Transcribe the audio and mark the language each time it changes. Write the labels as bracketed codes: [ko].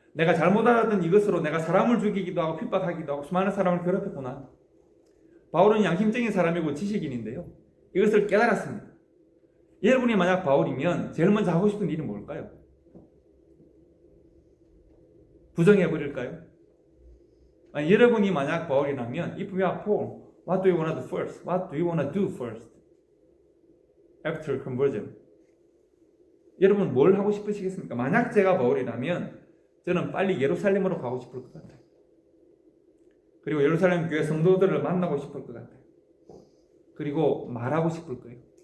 [ko] 내가 잘못 알았던 이것으로 내가 사람을 죽이기도 하고 핍박하기도 하고 수많은 사람을 괴롭혔구나. 바울은 양심적인 사람이고 지식인인데요, 이것을 깨달았습니다. 여러분이 만약 바울이면 제일 먼저 하고 싶은 일이 뭘까요? 부정해버릴까요? 아니, 여러분이 만약 바울이라면 [en] If you are Paul, what do you want to do first? What do you want to do first? After conversion. [ko] 여러분 뭘 하고 싶으시겠습니까? 만약 제가 바울이라면 저는 빨리 예루살렘으로 가고 싶을 것 같아요. 그리고 예루살렘 교회 성도들을 만나고 싶을 것 같아요. 그리고 말하고 싶을 거예요.